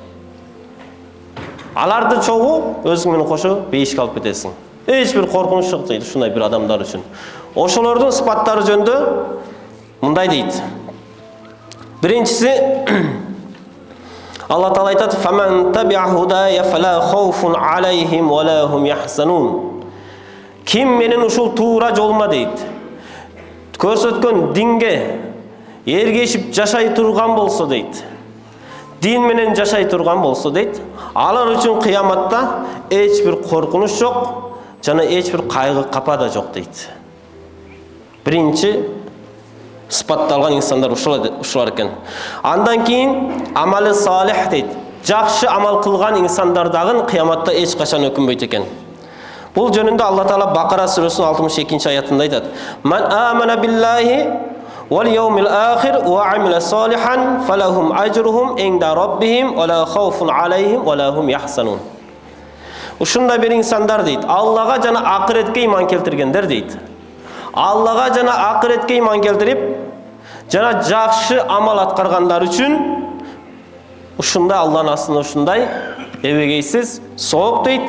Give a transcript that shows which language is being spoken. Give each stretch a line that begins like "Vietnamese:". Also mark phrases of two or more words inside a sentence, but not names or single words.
Kyrgyz: Аларды чогуу өзүң менен кошо бейишке алып кетесиң. Эч бир коркунуч жок дейт ушундай бир адамдар үчүн. Ошолордун сыпаттары жөнүндө мындай дейт. Биринчиси, Алла Таала айтат:
Arabic: "فمن تبع هداي فلا خوف عليهم ولا هم يحزنون."
Kyrgyz: Ким менен ушул туура жолума дейт, көрсөткөн динге эргешип жашай турган болсо дейт, дин менен жашай турган болсо дейт, алар үчүн кыяматта эч бир коркунуч жок, жана эч бир кайгы капа да жок дейт. Биринчи сыпатталган инсандар ушулар экен. Андан кийин
Arabic: عمل صالح
Kyrgyz: дейт. Жакшы амал кылган инсандар дагы кыяматта эч качан өкүнбөйт экен. Бул жөнүндө Алла Таала Бакара сүрөсүнүн 62-нчи аятында айтат:
Arabic: "من آمن بالله واليوم الآخر وعمل صالحا فلهم أجرهم عند ربهم ولا خوف عليهم ولا هم يحزنون."
Kyrgyz: Ушундай бир инсандар дейт, Аллага жана акыретке ыйман келтиргендер дейт. Аллага жана акыретке ыйман келтирип, жана жакшы амал аткаргандар үчүн ушундай Алланын астында ушундай эбегейсиз сооп дейт.